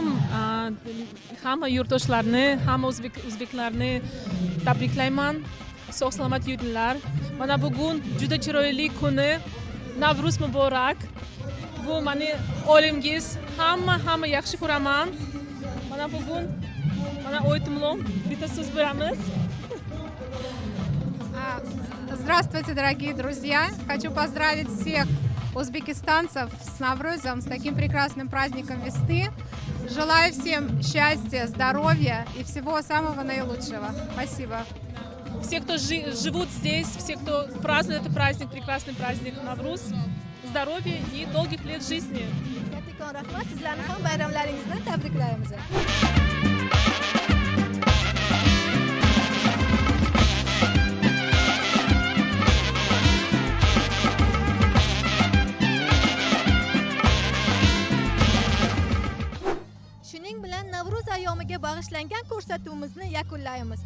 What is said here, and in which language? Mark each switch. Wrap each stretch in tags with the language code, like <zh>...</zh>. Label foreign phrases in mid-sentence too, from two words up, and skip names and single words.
<uz>Hamma yurtdoshlarni, hamma o'zbeklarni tabriklayman. Sog' salomat yuringlar. Mana bugun juda chiroyli kuni. Navruz muborak. Bu meni oilangiz, hamma yaxshi ko'raman. Mana bugun mana o'ytimlom bitta so'z beramiz.</uz> <ru>Здравствуйте, дорогие друзья! Хочу поздравить всех узбекистанцев с Наврузом, с таким прекрасным праздником весны. Желаю всем счастья, здоровья и всего самого наилучшего. Спасибо. Все, кто живут здесь, все, кто празднует этот праздник, прекрасный праздник Навруз, здоровья и долгих лет жизни.</ru> <uz>Kattakon rahmat, sizlarni ham bayramlaringizni tabriklaymiz. Shuning bilan Navro'z ayyomiga bag'ishlangan ko'rsatuvimizni yakunlaymiz.</uz>